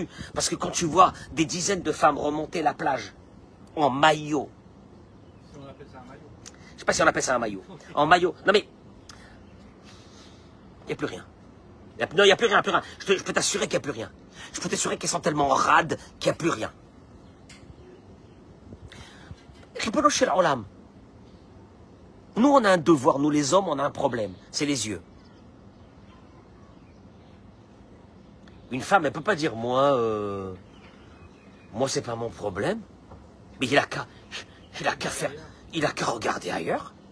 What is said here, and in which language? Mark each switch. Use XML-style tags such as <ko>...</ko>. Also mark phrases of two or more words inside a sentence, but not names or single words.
<fr>Parce que quand tu vois des dizaines de femmes remonter la plage en maillot. On appelle ça un maillot. Je sais pas si on appelle ça un maillot. En maillot. Non mais, il n'y a plus rien. Non, il n'y a plus rien. Je peux t'assurer qu'il n'y a plus rien. Je peux t'assurer qu'elles sont tellement rades qu'il n'y a plus rien.</fr> <he>רבונו של עולם.</he> <fr>Nous, on a un devoir. Nous, les hommes, on a un problème. C'est les yeux. Une femme, elle peut pas dire, moi, c'est pas mon problème. Mais il a qu'à regarder ailleurs.</fr>